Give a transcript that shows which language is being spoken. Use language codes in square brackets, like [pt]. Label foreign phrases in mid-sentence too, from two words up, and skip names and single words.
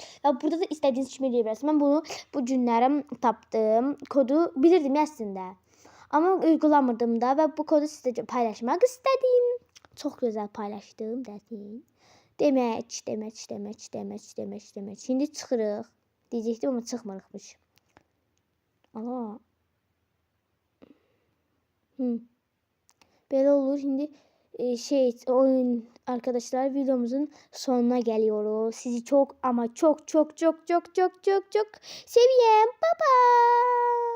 [az] Və burada da istədiyiniz kimi eləyə bilərsiniz. Mən bunu bu günlərim tapdım. Kodu bilirdim əslində. Amma uygulamırdım da və bu kodu sizə paylaşmaq istədim. Çox gözəl paylaşdım desin. Demək. Şimdi çıxırıq. Deyəcəkdim amma çıxmırıqmış. Aha. [tr] Böyle olur. Şimdi oyun arkadaşlar videomuzun sonuna geliyoruz. Sizi çok ama çok seviyorum. [en] Bye bye.